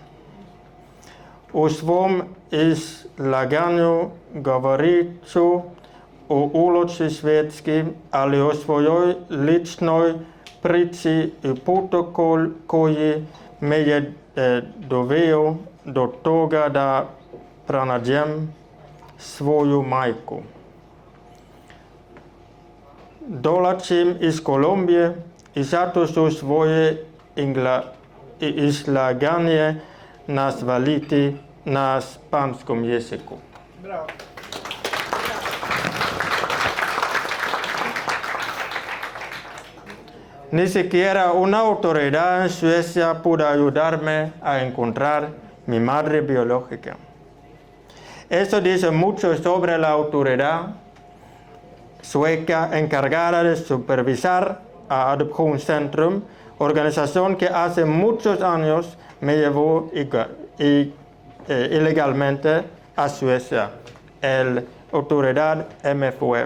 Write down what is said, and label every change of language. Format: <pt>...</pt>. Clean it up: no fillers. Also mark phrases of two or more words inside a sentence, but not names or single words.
<sr>U svom izlaganju govorit ću o ulozi Švedske, ali o svojoj ličnoj priči i protokol koji me je doveo do toga da pronađem svoju majku. dolazim iz Kolumbije i zato su svoje izlaganje nazvaliti na španskom jeziku. Bravo.</sr> <es>Ni siquiera una autoridad en Suecia pudo ayudarme a encontrar mi madre biológica. Eso dice mucho sobre la autoridad sueca encargada de supervisar a Adoptionscentrum, organización que hace muchos años me llevó ilegalmente a Suecia, la autoridad MFUF.</es>